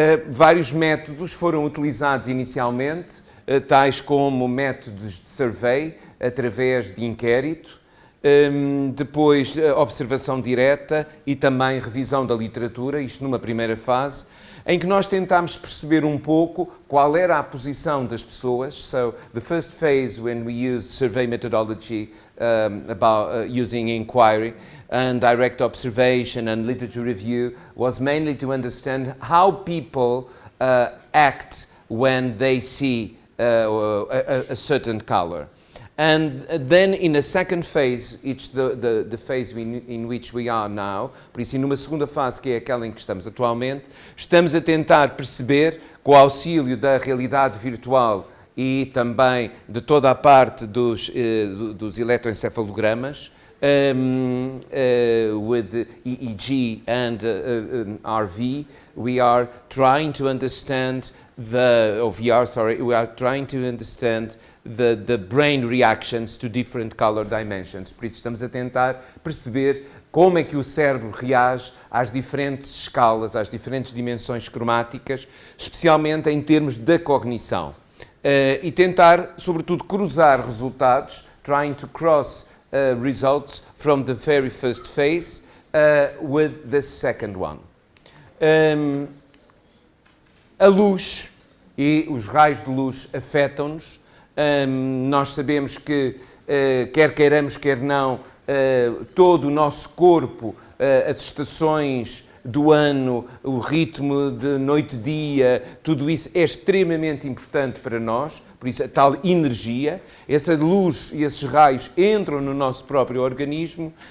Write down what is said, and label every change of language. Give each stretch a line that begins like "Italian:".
Portuguese: Vários métodos foram utilizados inicialmente, tais como métodos de survey, através de inquérito, depois observação direta e também revisão da literatura, isto numa primeira fase, em que nós tentámos perceber um pouco qual era a posição das pessoas.
English: So, the first phase, when we use survey methodology using inquiry and direct observation and literature review, was mainly to understand how people act when they see a certain color. And then in a second phase, it's the phase in which we are now,
Portuguese: por isso, numa segunda fase, que é aquela em que estamos atualmente, estamos a tentar perceber, com o auxílio da realidade virtual e também de toda a parte dos
English: eletroencefalogramas, with EEG and RV, we are trying to understand we are trying to understand the brain reactions to different color dimensions.
Portuguese: Por isso estamos a tentar perceber como é que o cérebro reage às diferentes escalas, às diferentes dimensões cromáticas, especialmente em termos da cognição. E tentar, sobretudo, cruzar resultados,
English: trying to cross results from the very first phase with the second one.
Portuguese: A luz e os raios de luz afetam-nos. Nós sabemos que, quer queiramos, quer não, todo o nosso corpo, as estações do ano, o ritmo de noite-dia, tudo isso é extremamente importante para nós, por isso a tal energia, essa luz e esses raios entram no nosso próprio organismo